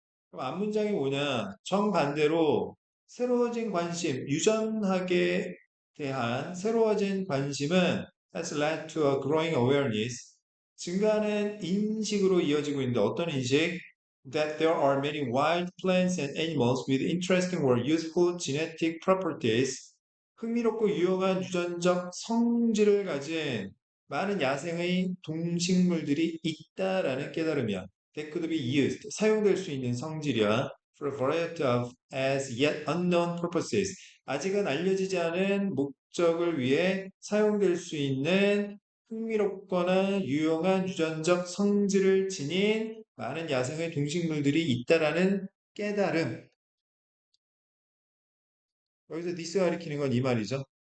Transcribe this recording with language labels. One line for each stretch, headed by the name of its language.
Korean: 그럼 앞문장이 뭐냐? 정반대로 새로워진 관심, 유전학에 대한 새로워진 관심은
English: has led to a growing awareness.
Korean: 증가하는 인식으로 이어지고 있는데 어떤 인식?
English: That there are many wild plants and animals with interesting or useful genetic properties.
Korean: 흥미롭고 유용한 유전적 성질을 가진 많은 야생의 동식물들이 있다라는 깨달음이야.
English: That could be used.
Korean: 사용될 수 있는 성질이야.
English: For a variety of as yet unknown purposes.
Korean: 아직은 알려지지 않은 목적을 위해 사용될 수 있는 흥미롭거나 유용한 유전적 성질을 지닌 많은 야생의 동식물들이 있다라는 깨달음. 여기서 디스가 가리키는 건 이 말이죠.